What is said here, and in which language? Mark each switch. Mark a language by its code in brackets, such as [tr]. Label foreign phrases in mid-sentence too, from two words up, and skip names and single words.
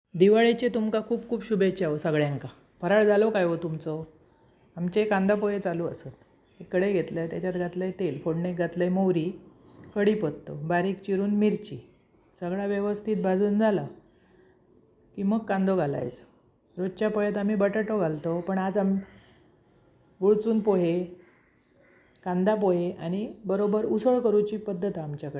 [kok] दिवाळीचे तुमकां खूब खूब शुभेच्छा हो सगळ्यांका. फराळ जालो काय हो तुमचो? आमचे कांदा पोहे चालू असत. एक कढई घेतलं, त्याच्यात घातलंय तेल, फोडणीक घातलंय मोहरी, कढीपत्तो, बारीक चिरून मिरची, सगळा व्यवस्थित भाजून झाला की मग कांदो घालायचो. [mr] रोजच्या पोह्यात आम्ही बटाटो घालतो, पण आज गुळचून पोहे, कांदा पोहे आणि बरोबर उसळ करूची पद्धत आहे आमच्याकडे.